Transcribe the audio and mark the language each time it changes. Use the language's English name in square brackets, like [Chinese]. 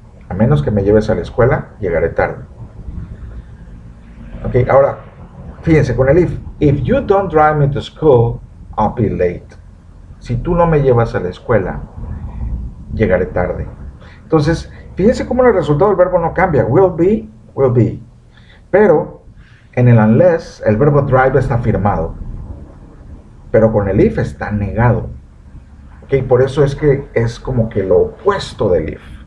[Spanish] A menos que me lleves a la escuela, llegaré tarde. Ok, ahora, fíjense con el if. [English] If you don't drive me to school, I'll be late. [Spanish] Si tú no me llevas a la escuela, llegaré tarde. Entonces, fíjense cómo el resultado del verbo no cambia. Will be, will be. Pero, en el unless, el verbo drive está afirmado. Pero con el if está negado. ¿Okay? Por eso es que es como que lo opuesto del if.